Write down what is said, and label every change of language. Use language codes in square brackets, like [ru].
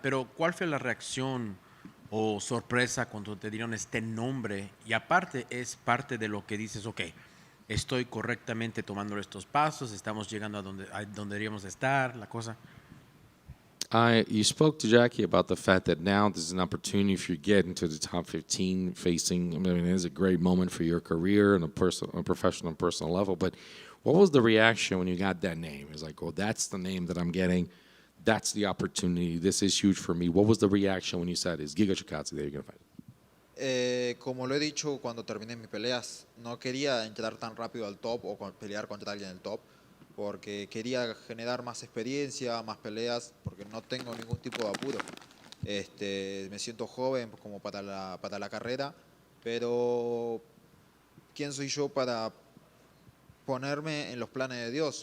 [es] Pero, ¿cuál fue la reacción o sorpresa cuando te dieron este nombre? Y aparte, es parte de lo que dices, ok, estoy correctamente tomando estos pasos, estamos llegando a donde deberíamos estar, la cosa. [en] You spoke to Jackie about the fact that now there's an opportunity if you get into the top 15 facing, I mean, it is a great moment for your career on a professional and personal level, but what was the reaction when you got that name? It was like, oh, that's the name that I'm getting. That's the opportunity. This is huge for me. What was the reaction when you said, it's Giga Chikadze that you're going to fight? [es] Como lo he dicho cuando terminé mis peleas, no quería entrar tan rápido al top o pelear contra alguien del top, porque quería generar más experiencia, más peleas, porque no tengo ningún tipo de apuro. Me siento joven como para la carrera, pero ¿quién soy yo para ponerme en los planes de Dios?